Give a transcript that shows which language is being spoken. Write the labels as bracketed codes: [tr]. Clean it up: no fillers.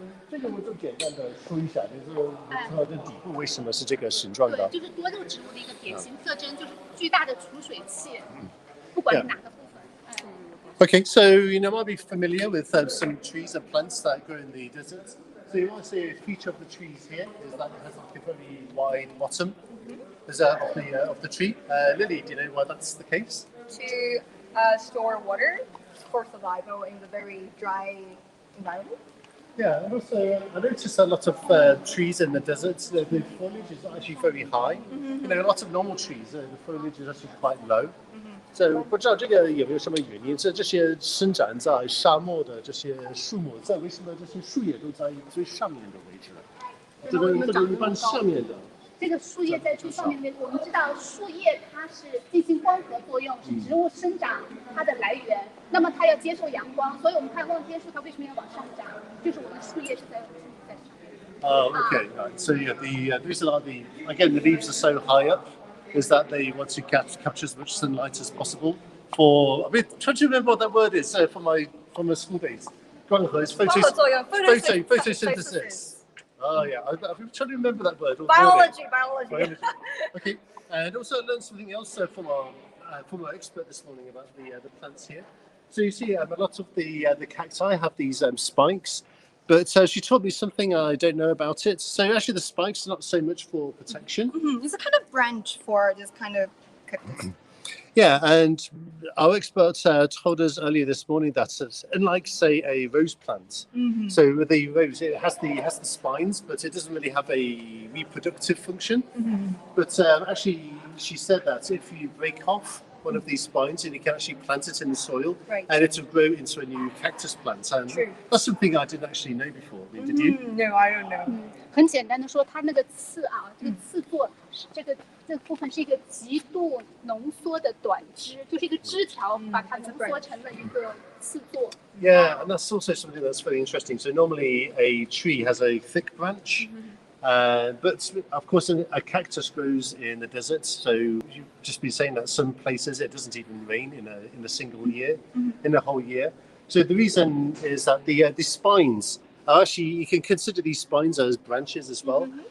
[zh] 这个我就简单的说一下，就是它的底部为什么是这个形状的？对，就是多肉植物的一个典型特征，就是巨大的储水器，不管是哪个部分。 [en] Okay, so you might be familiar with some trees and plants that grow in the deserts. So you might see a feature of the trees here is that it has like a very wide bottom. Of the tree. Lily, do you know why that's the case? To store water for survival in the very dry environment. Yeah, and also I noticed a lot of trees in the deserts. The foliage is actually very high. You know, a lot of normal trees, the foliage is actually quite low. [zh] So 不知道这个有没有什么原因？这些生长在沙漠的这些树木，在为什么这些树叶都在最上面的位置？这个一般下面的。这个树叶在最上面的位置，我们知道树叶它是进行光合作用，是植物生长它的来源。那么它要接受阳光，所以我们看望天树它为什么要往上长？就是我们树叶是在上面。 [en] Oh, okay. Right. So yeah, the reason are the leaves are so high up is that they want to capture as much sunlight as possible. For I mean, trying to remember what that word is from my school days. Photosynthesis. Oh yeah, I've been trying to remember that word. Biology. Okay, and also I learned something else from our expert this morning about the plants here. So you see, a lot of the cacti have these spikes, but she taught me something I don't know about it. So actually, the spikes are not so much for protection. It's a kind of branch for this kind of cactus. Yeah, and our expert told us earlier this morning that it's unlike, say, a rose plant. So with the rose, it has the spines, but it doesn't really have a reproductive function. But actually, she said that if you break off one of these spines, and you can actually plant it in the soil, and it will grow into a new cactus plant. And that's something I didn't actually know before. Did you? No, I don't know. [zh] 很简单的说，它那个刺啊，这个刺座，这个部分是一个极度浓缩的短枝，就是一个枝条，把它浓缩成了一个刺座。 [en] Yeah, and that's also something that's very interesting. So normally a tree has a thick branch, but of course a cactus grows in the desert. So you've just been saying that some places it doesn't even rain in a single year, in a whole year. So the reason is that the spines. Actually, you can consider these spines as branches as well.